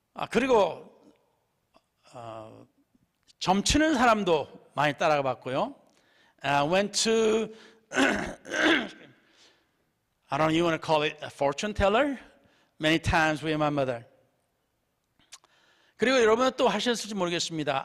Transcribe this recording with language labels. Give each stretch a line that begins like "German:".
Korean: 그리고 점치는 사람도 많이 따라가 봤고요.
English: Went to I don't know, you want to call it a fortune teller? Many times with my mother.
Korean: 그리고 여러분은 또 하셨을지 모르겠습니다.